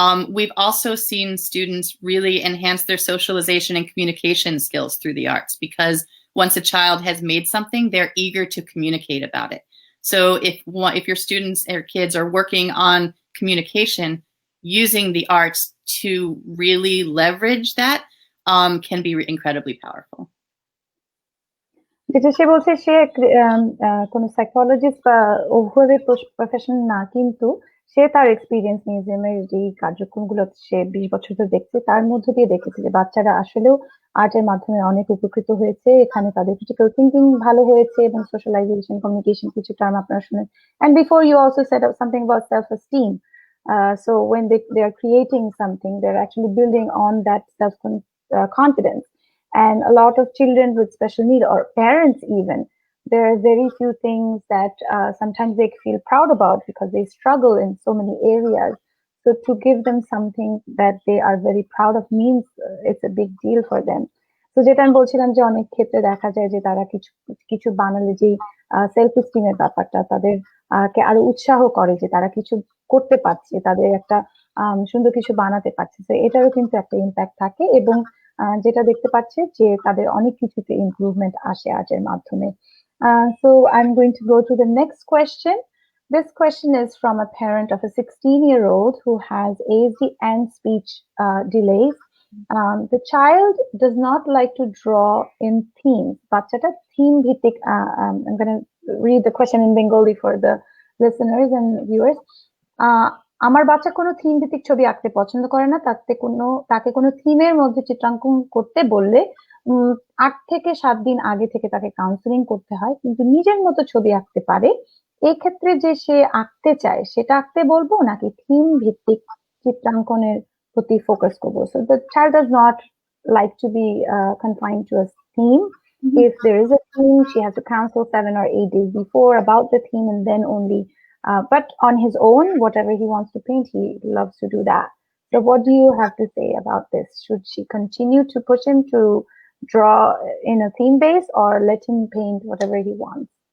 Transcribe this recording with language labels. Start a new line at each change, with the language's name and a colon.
English: We've also seen students really enhance their socialization and communication skills through the arts, because once a child has made something, they're eager to communicate about it. So if your students or kids are working on communication, using the arts to really leverage that can be incredibly powerful.
Bangla: যেটা সে বলছে, সে কোনো psychologist বা ওভাবে professional না, কিন্তু সে তার experience মিউজিয়ামের যে কার্যক্রমগুলো সে 20 বছর ধরে দেখছে, তার মধ্য দিয়ে দেখেছে যে বাচ্চারা আসলেও আর্টের মাধ্যমে অনেক উপকৃত হয়েছে। এখানে তাদের ক্রিটিক্যাল থিঙ্কিং ভালো হয়েছে এবং সোশ্যালাইজেশন, কমিউনিকেশন কিছু টার্ম আপনারা শুনেন।
English: And before you also said something about self-esteem. So when they are creating something, they're actually building on that self-confidence. And a lot of children with special need, or parents even, there are very few things that sometimes they feel proud about because they struggle in so many areas. So to give them something that they are very proud of means it's a big deal for them.
Bangla: So যেটা আমি বলছিলাম যে অনেক ক্ষেত্রে দেখা যায় যে তারা কিছু কিছু বানালে যে সেলফ এস্টিমের ব্যাপারটা তাদের কে আরো উৎসাহ করে যে তারা কিছু করতে পারছে, তাদের একটা সুন্দর কিছু বানাতে পারছে। তো এটারও কিন্তু একটা ইম্প্যাক্ট থাকে, এবং যেটা দেখতে পাচ্ছে যে তাদের অনেক কিছুতে ইমপ্রুভমেন্ট আসে আর্টের মাধ্যমে।
English: So I'm going to go to the next question. This question is from a parent of a 16-year-old who has ASD and speech delays. The child does not like to draw in themes.
Bangla: বাচ্চাটা theme ভিত্তিক,
English: I'm going to read the question in Bengali for the listeners and viewers.
Bangla: আমার বাচ্চা কোনো theme ভিত্তিক ছবি আঁকতে পছন্দ করে না। তাকে কোনো থিমের মধ্যে চিত্রাঙ্কন করতে বললে 8 থেকে 7 দিন আগে থেকে তাকে কাউন্সিলিং করতে হয়, কিন্তু নিজের মতো ছবি আঁকতে পারে। এই ক্ষেত্রে যে সে আঁকতে চায় সেটা আঁকতে বলবো নাকি থিম ভিত্তিক চিত্রাঙ্কনের প্রতি ফোকাস করবো?
English: So the child does not like to be confined to a theme. If there is a theme, she has to counsel 7 or 8 days before about the theme, and then only but on his own, whatever he wants to paint, he loves to do that. So what do you have to say about this? Should she continue to push him to draw in a theme base, or let him paint whatever he wants?